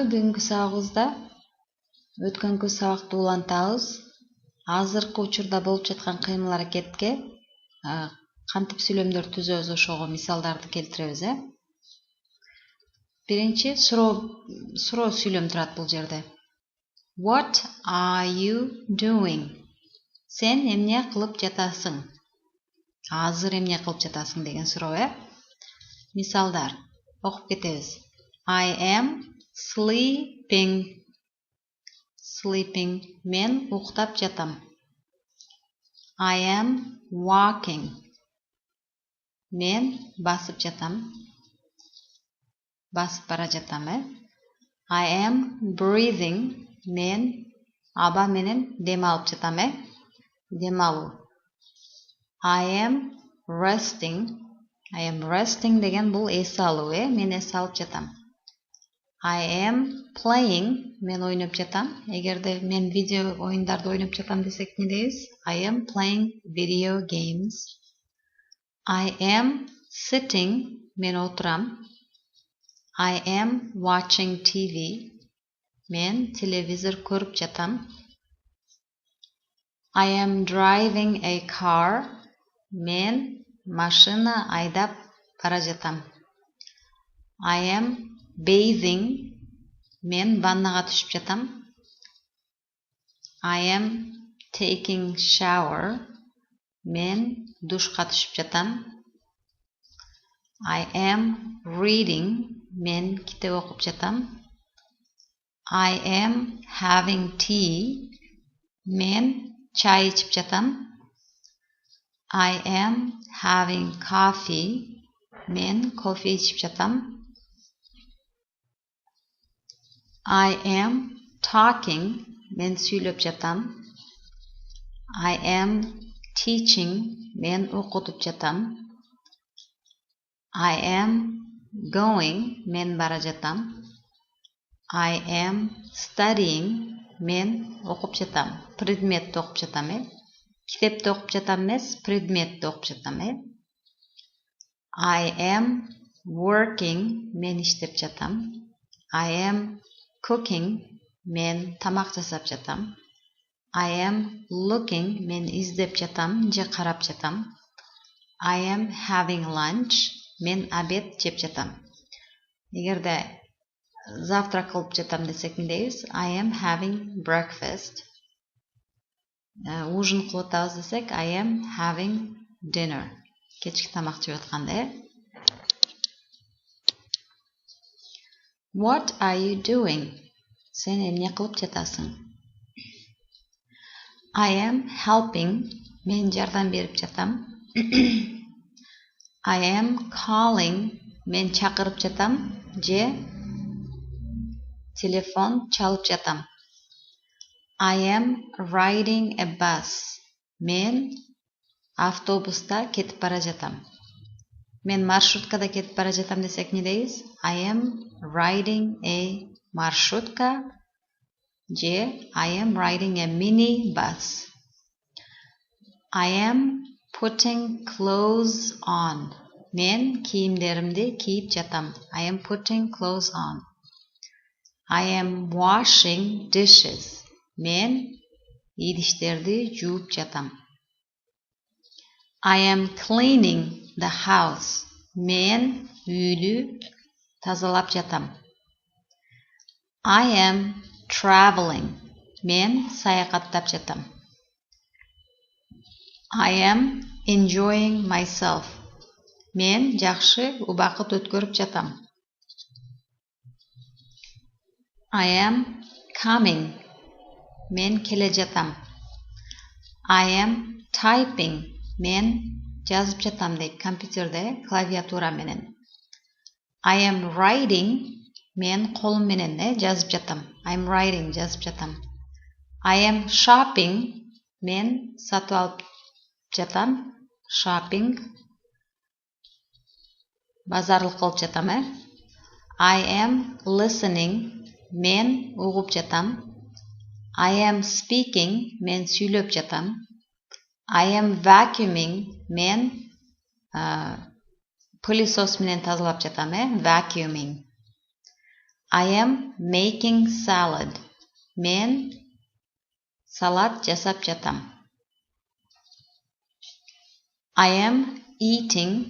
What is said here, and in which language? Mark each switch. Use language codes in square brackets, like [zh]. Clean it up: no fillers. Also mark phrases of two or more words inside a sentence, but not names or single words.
[ky] Бүгүнкү сабагыбызда өткөнкү сабакты улантабыз. Азыркы учурда болуп жаткан кыймыл-аракетке кантип сүйлөмдөр түзөбүз, ошого мисалдарды келтиребиз. Биринчи суроо сүйлөм турат бул жерде. [en] What are you doing? [ky] Сен эмне кылып жатасың? Азыр эмне кылып жатасың деген суроо, Мисалдар. Окуп кетебиз. [en] I am sleeping. Sleeping. [ky] Мен уктап жатам. [en] I am walking. [ky] Мен басып жатам. Басып бара жатам. [en] I am breathing. [ky] Мен аба менен дем алып жатам. Дем алуу. [en] I am resting. I am resting [ky] деген бул эс алуу. Мен эс алып жатам. [en] I am playing. [ky] Мен ойноп жатам. Эгерде мен видео оюндарды ойноп жатам десек не дейбиз? [en] I am playing video games. I am sitting. [ky] Мен отурам. [en] I am watching TV. [ky] Мен телевизор көрүп жатам. [en] I am driving a car. [ky] Мен машина айдап бара жатам. [en] I am bathing. [ky] Мен ваннага түшүп жатам. [en] I am taking shower. [ky] Мен душка түшүп жатам. [en] I am reading. [ky] Мен китеп окуп жатам. [en] I am having tea. [ky] Мен чай ичип жатам. [en] I am having coffee. [ky] Мен кофе ичип жатам. [en] I am talking. [ky] Мен сүйлөп жатам. [en] I am teaching. [ky] Мен окутуп жатам. [en] I am going. [ky] Мен бара жатам. [en] I am studying. [ky] Мен окуп жатам. Предметти окуп жатам. Китепти окуп жатам эмес, предметти окуп жатам. [en] I am working. [ky] Мен иштеп жатам. [en] I am cooking. [ky] Мен тамак жасап жатам. [en] I am looking. [ky] Мен издеп жатам же карап жатам. [en] I am having lunch. [ky] Мен обед жеп жатам. Эгерде завтрак кылып жатам десек не дейбиз? [en] I am having breakfast. [ky] Ужин кылып атабыз десек [en] I am having dinner. [ky] Кечки тамак жеп атканда. [en] What are you doing? [ky] Сен эмне кылып жатасың? [en] I am helping. [ky] Мен жардам берип жатам. [en] I am calling. [ky] Мен чакырып жатам же телефон чалып жатам. [en] I am riding a bus. [ky] Мен автобуста кетип бара жатам. Мен маршруткада кетип бара жатам десек не дейбиз? [en] I am riding a [ky] маршрутка же [en] I am riding a mini bus. I am putting clothes on. [ky] Мен кийимдеримди кийип жатам. [en] I am putting clothes on. I am washing dishes. [ky] Мен идиштерди жууп жатам. [en] I am cleaning the house. [ky] Мен үйлү тазалап жатам. [en] I am traveling. [ky] Мен саякаттап жатам. [en] I am enjoying myself. [ky] Мен жакшы убакыт өткөрүп жатам. [en] I am coming. [ky] Мен келе жатам. [en] I am typing. [ky] Мен жазып жатам дейт компьютерде клавиатура менен. [en] I am writing. [ky] Мен колум менен жазып жатам. [en] I am writing, [ky] жазып жатам. [en] I am shopping. [ky] Мен сатып алып жатам. Shopping. Базарлык кылып жатам. [en] I am listening. [ky] Мен угуп жатам. [en] I am speaking. [ky] Мен сүйлөп жатам. [en] I am vacuuming. [ky] Мен пылесос менен тазалап жатам. [en] Vacuuming. I am making salad. [ky] Мен салат жасап жатам. [en] I am eating.